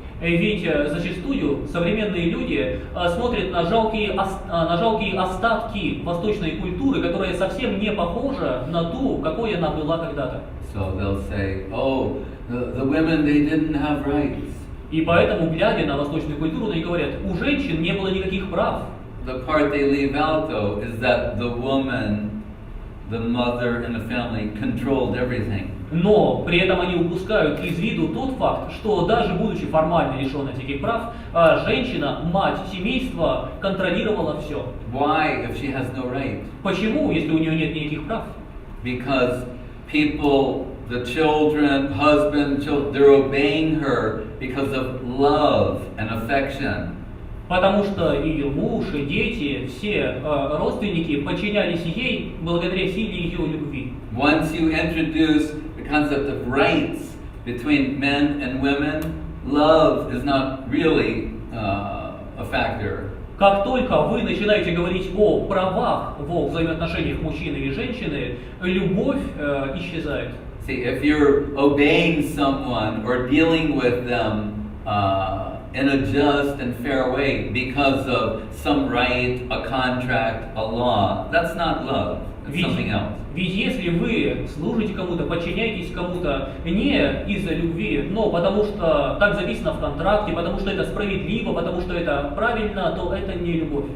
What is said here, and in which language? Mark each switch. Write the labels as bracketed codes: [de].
[ru] Ведь зачастую современные люди смотрят на жалкие остатки восточной культуры, которая совсем не похожа на ту, какой она была когда-то. [en] So they'll say, oh, the women, they didn't have rights. [ru] И поэтому, глядя на восточную культуру, они говорят, у женщин не было никаких прав. [en] The part they leave out, though, is that the woman, the mother in the family, controlled everything. [ru] Но при этом они упускают из виду тот факт, что даже будучи формально лишенной этих прав, женщина, мать семейства, контролировала все. [en] Why, if she has no right? [ru] Почему, если у нее нет никаких прав? [en] Because people, the children, husband, they're obeying her because of love and affection. [ru] Потому что и муж, и дети, все родственники подчинялись ей благодаря силе ее любви. [en] Once you introduce the concept of rights between men and women, love is not really a factor. [ru] Как только вы начинаете говорить о правах во взаимоотношениях мужчины и женщины, любовь исчезает. [en] See, if you're obeying someone or dealing with them in a just and fair way because of some right, a contract, a law, that's not love. It's something else. [ru] Ведь если вы служите кому-то, подчиняетесь кому-то не из-за любви, но потому что так записано в контракте, потому что это справедливо, потому что это правильно, то это не любовь.